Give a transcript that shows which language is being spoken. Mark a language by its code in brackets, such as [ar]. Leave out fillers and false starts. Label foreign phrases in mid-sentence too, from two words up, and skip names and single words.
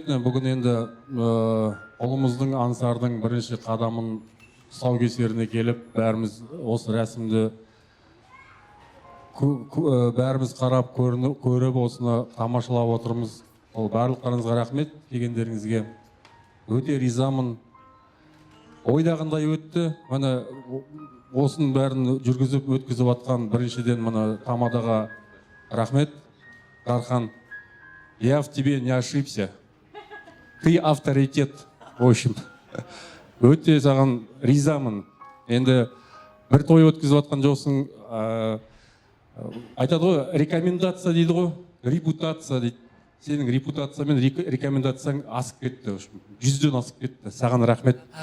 [kk] Бүгін енді ұлымыздың ансардың бірінші қадамын тұсаукесеріне келіп, бәріміз осы рәсімді бәріміз қарап көріп осыны тамашалап отырмыз. Ол барлықтарыңызға рахмет, келгендеріңізге өте ризамын. Ойдағындай өтті. Міне осының бәрін өткізіп атқан біріншіден мына Тамадаға рахмет. Дархан, [ru] я в тебе не ошибся. Ты авторитет, в общем. [kk] Өте саған ризамын. Енді бір той өткізіп атқан жоқсың. Айтады ғой, рекомендация дейді ғой, репутация дейді. Сенің репутация мен рекомендацияң асып кетті. 100-ден асып кетті. Саған рахмет.